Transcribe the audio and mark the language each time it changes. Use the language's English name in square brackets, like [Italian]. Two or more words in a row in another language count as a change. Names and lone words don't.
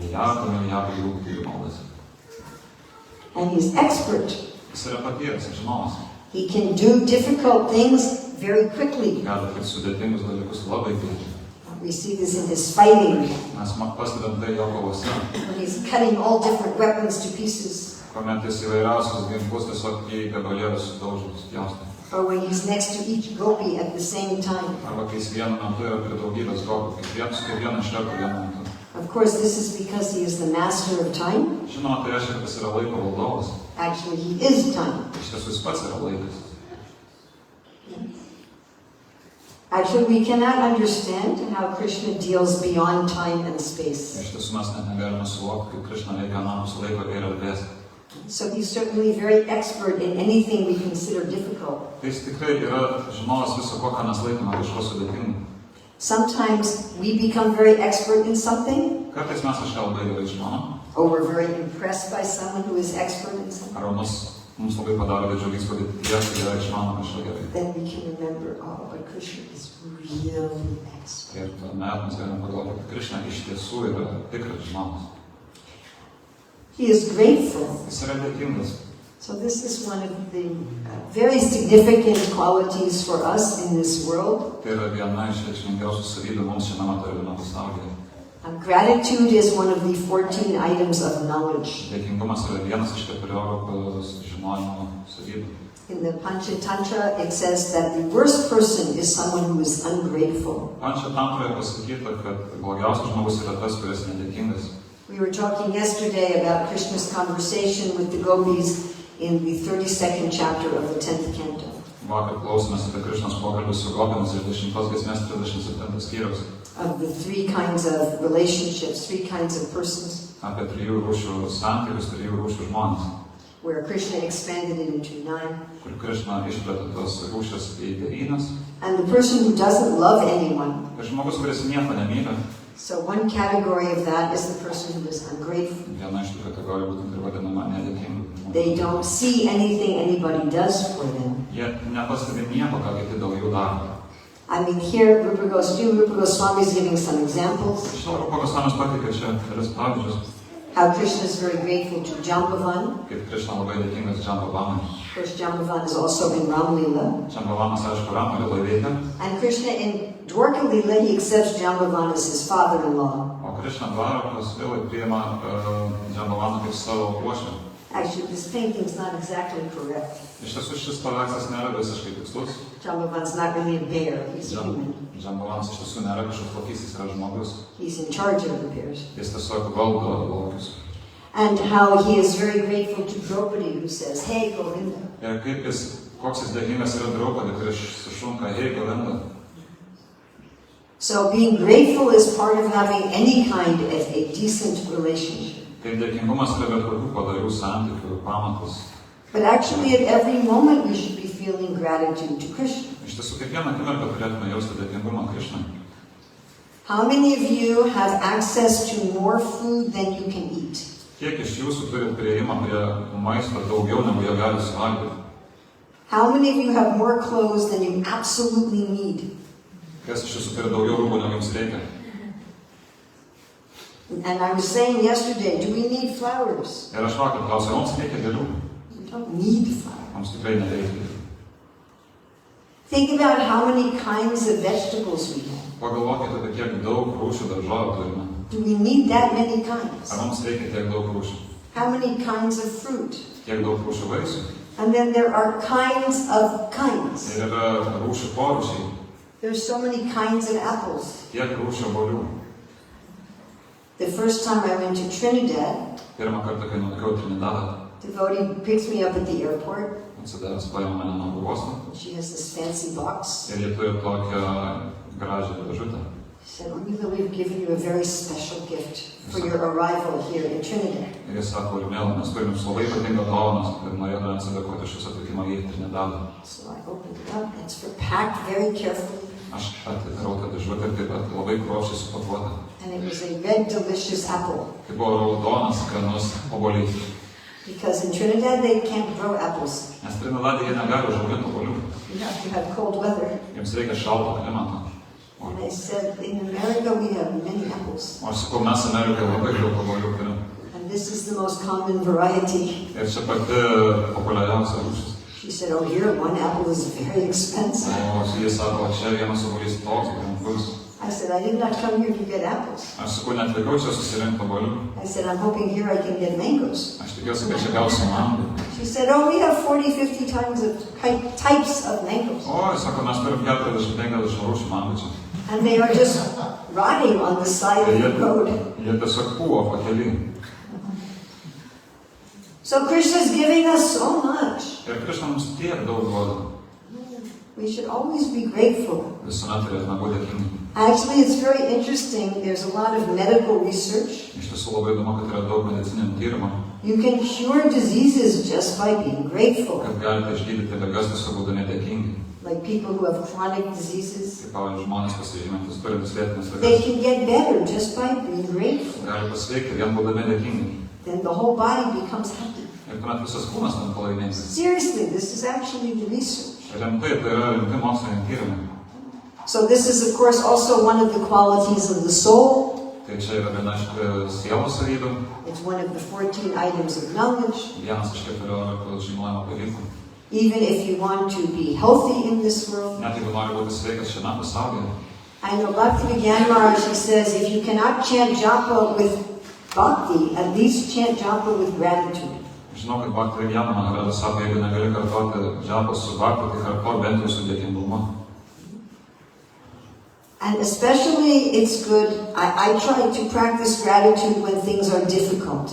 [Lithuanian] Milijardų jų maldas. [English] And he's expert. [Lithuanian] Jis yra patyręs ir žinovas. [English] He can do difficult things very quickly. [Lithuanian] Gali atlikti sudėtingus dalykus labai greitai. [English] We see this in his fighting, [Lithuanian] Mes pastebėm tai jo kovose, [English] when he's cutting all different weapons to pieces, [Lithuanian] kuomet jis įvairiausius ginklus tiesiog į gabalėlius sudaužytus pjaustė. [English] or when he's next to each gopi at the same time. [Lithuanian] Arba kai jis vienu metu yra prie daugybės gopų, kiekvieną iš karto vienu metu. [English] Of course, this is because he is the master of time. [Lithuanian] Žinoma, tai reiškia, kad jis yra laiko valdovas. [English] Actually, he is time. [Lithuanian] Iš tiesų jis pats yra laikas. [English] Actually, we cannot understand how Krishna deals beyond time and space. [Lithuanian] Iš tiesų mes net negalime suvokti, kaip Krishna veikia anapus laiko ir erdvės. [English] So he's certainly very expert in anything we consider difficult. [Lithuanian] Tai jis tikrai yra žinovas viso ko, ką mes laikome kažko sudėtingu. [English] Sometimes we become very expert in something, [Lithuanian] Kartais mes kažką labai gerai žinom, [English] or we're very impressed by someone who is expert in something. [Lithuanian] arba mums labai padaro didžiulį įspūdį tie, kurie išmano kažką gerai. [English] Then we can remember, oh, but Krishna is really expert. [Lithuanian] Ir tuomet mes galime pagalvoti, kad Krishna iš tiesų yra tikras žinovas. [English] He is grateful. [Lithuanian] Jis yra dėkingas. [English] So this is one of the very significant qualities for us in this world. [Lithuanian] Tai yra viena iš reikšmingiausių savybių mums šiame materialiame pasaulyje. [English] Gratitude is one of the 14 items of knowledge. [Lithuanian] Dėkingumas yra vienas iš 14 žinojimo savybių. [English] In the Panchatantra, it says that the worst person is someone who is ungrateful. [Lithuanian] Panchatantroje pasakyta, kad blogiausias žmogus yra tas, kuris nedėkingas. [English] We were talking yesterday about Krishna's conversation with the gopis in the 32nd chapter of the 10th canto. [Lithuanian] Vakar klausėmės apie Krishnos pokalbį su gopėmis iš 10 giesmės 37 skyriaus. [English] Of the 3 kinds of relationships, 3 kinds of persons, [Lithuanian] Apie 3 rūšių santykius, 3 rūšių žmonės, [English] where Krishna expanded it into 9. [Lithuanian] kur Krishna išplėtė tos rūšis į 9. [English] And the person who doesn't love anyone. [Lithuanian] Ir žmogus, kuris nieko nemyli, [English] So one category of that is the person who is ungrateful. [Lithuanian] viena iš tų kategorijų būtent ir vadinama nedėkinga. [English] They don't see anything anybody does for them. [Lithuanian] Jie nepastebi nieko, ką kiti dėl jų daro. [English] I mean, here Rupa Goswami is giving some examples. [Lithuanian] Šitą Rupa Goswamis pateikė čia kelis pavyzdžius, [English] How Krishna is very grateful to Jambavan. [Lithuanian] kaip Krishna labai dėkingas Džambavanui. [English] Of course, Jambavan is also in Ram Leela. [Lithuanian] Džambavanas, aišku, Ramo Lilai veikia, [English] And Krishna in Dwarka Leela, he accepts Jambavan as his father-in-law. [Lithuanian] o Krishna Dvarakos Lilai priima Džambavaną kaip savo uošvę. [English] Actually, this painting is not exactly correct. [Lithuanian] Iš tiesų šis paveikslas nėra visiškai tikslus. [English] Jambavan's not really a bear, he's a human. [Lithuanian] Džambavanas iš tiesų nėra kažkoks lokys, jis yra žmogus. [English] He's in charge of the bears. [Lithuanian] Jis tiesiog valdo lokius. [English] And how he is very grateful to Draupadi, who says, hey, Govinda. [Lithuanian] Ir kaip koks jis dėkingas yra Draupadi, kuris sušunka, hei, Govinda. [English] So being grateful is part of having any kind of a decent relationship. [Lithuanian] Tai dėkingumas yra bet kokių padarių santykių pamatas. [English] But actually at every moment we should be feeling gratitude to Krishna. [Lithuanian] Iš tiesų, kiekvieną akimirką turėtume jausti dėkingumą Krishnai. [English] How many of you have access to more food than you can eat? [Lithuanian] Kiek iš jūsų turi prieimą prie maisto daugiau, negu jie gali suvalgyti? [English] How many of you have more clothes than you absolutely need? [Lithuanian] Kas iš jūsų turi daugiau rūbų, negu jums reikia? [English] And I was saying yesterday, do we need flowers? [Lithuanian] Ir aš vakar klausiau, mums reikia gėlių? [English] We don't need flowers. [Lithuanian] Mums tikrai nereikia gėlių. [English] Think about how many kinds of vegetables we have. [Lithuanian] Pagalvokite, apie kiek daug rūšių daržovių turime. [English] Do we need that many kinds? [Lithuanian] Ar mums reikia tiek daug rūšių? [English] How many kinds of fruit? [Lithuanian] Tiek daug rūšių vaisių? [English] And then there are kinds of kinds. [Lithuanian] Ir yra rūšių porūšiai. [English] There's so many kinds of apples. [Lithuanian] Tiek rūšių obuolių. [English] The first time I went to Trinidad, [Lithuanian] Pirmą kartą, kai nuvykiau į Trinidadą, [English] devotee picks me up at the airport. [Lithuanian] atsidavęs paėmė mane nuo uosto. [English] She has this fancy box. [Lithuanian] Ir jie turi tokią gražią dėžutę. [English] She said, Urmila, we've given you a very special gift for your arrival here in Trinidad. [Lithuanian] Ir jis sako, Urmila, mes turim jums labai ypatingą dovaną ir norėdami atsidėkoti iš jūsų atvykimą į Trinidadą. [English] So I opened it up. It's packed very carefully. [Lithuanian] Aš atidarau tą dėžutę ir taip pat labai kruopščiai supakuota. [English] And it was a red, delicious apple. [Lithuanian] Tai buvo raudonas, skanus obuolys. [English] Because in Trinidad, they can't grow apples. [Lithuanian] Nes Trinidade jie negali užauginti obuolių. [English] You have to have cold weather. [Lithuanian] Jiems reikia šalto klimato. [English] And I said, in America, we have many apples. [Lithuanian] O aš sakau, mes Amerikoje labai daug obuolių turim. [English] And this is the most common variety. [Lithuanian] Ir čia pati populiariausia rūšis. [English] She said, oh, here, one apple is very expensive. [Lithuanian] O jis sako, čia vienas obuolys toks brangus. [English] I said, I did not come here to get apples. [Lithuanian] Aš sakau, neatvykau čia susirinkti obuolių. [English] I said, I'm hoping here I can get mangoes. [Lithuanian] Aš tikiuosi, kad čia gausiu mangų. [English] She said, oh, we have 40, 50 types of mangoes. [Lithuanian] O, jis sako, mes turim 40-50 rūšių mangų čia. [English] And they are just rotting on the side of the road. [Lithuanian] Jie tiesiog pūvo pakely. [English] So Krishna is giving us so much. [Lithuanian] Ir Krishna mums tiek daug duoda. [English] We should always be grateful. [Lithuanian] Visuomet turėtume būti dėkingi. [English] Actually, it's very interesting. There's a lot of medical research. [Lithuanian] Iš tiesų labai įdomu, kad yra daug medicininių tyrimų. [English] You can cure diseases just by being grateful. [Lithuanian] Kad galite išgydyti ligas tiesiog būdami dėkingi. [English] Like people who have chronic diseases. [Lithuanian] Kaip pavyzdžiui, žmonės pasižymintis turintis lėtines [English] They [Lithuanian] ligas. [English] can get better just by being grateful. [Lithuanian] Gali pasveikti vien būdami dėkingi. [English] Then the whole body becomes happy. [Lithuanian] Ir tuomet visas kūnas tampa laimingas. [English] Seriously, this is actually the research. [Lithuanian] Rimtai, tai yra rimti moksliniai tyrimai. [English] So this is, of course, also one of the qualities of the soul. [Lithuanian] Tai čia yra viena iš sielos savybių. [English] It's one of the 14 items of knowledge. [Lithuanian] Vienas iš 14 žinojimo dalykų. [English] Even if you want to be healthy in this world. [Lithuanian] Net jeigu nori būti sveikas šiame pasaulyje. [English] I know Bhakti Maharaj, he says, if you cannot chant japa with bhakti, at least chant japa with gratitude. [Lithuanian] Žinau, kad Bhakti Maharaj sako, jeigu negali kartoti džapos su bhakti, tai kartuok bent jau su dėkingumu. [English] And especially it's good, I try to practice gratitude when things are difficult.